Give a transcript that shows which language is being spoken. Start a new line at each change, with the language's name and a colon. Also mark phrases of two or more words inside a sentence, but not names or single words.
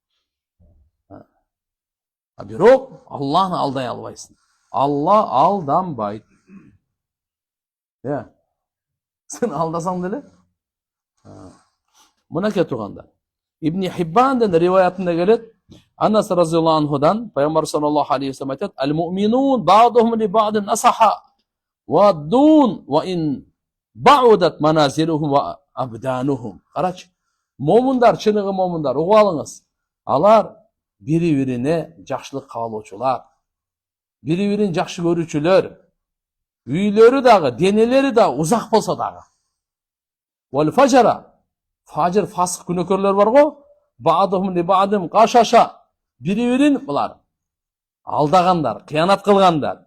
Kyrgyz: Бирок Алланы алдай албайсың. Алла алданбайт. Сен алдасаң деле. Мынакей турганда. Ибн Хиббандын риваятында келет, Анас
Arabic: رضي الله عنه
Kyrgyz: Пайгамбар
Arabic: صلى الله عليه وسلم
Kyrgyz: айтат:
Arabic: "المؤمنون بعضهم لبعض نصحة وادون وإن بعدت منازلهم وأبدانهم."
Kyrgyz: Карачы, момундар, чыныгы момундар, угуп алыңыз. Алар бири-бирине жакшылык каалоочулар, бири-бирин жакшы көрүүчүлөр, үйлөрү дагы, денелери да узак болсо дагы.
Arabic: والفجرة,
Kyrgyz: фажр фасык күнөкөрлөр бар го,
Arabic: بعضهم لبعض غششة,
Kyrgyz: бири-бирин булар алдагандар, кыянат кылгандар.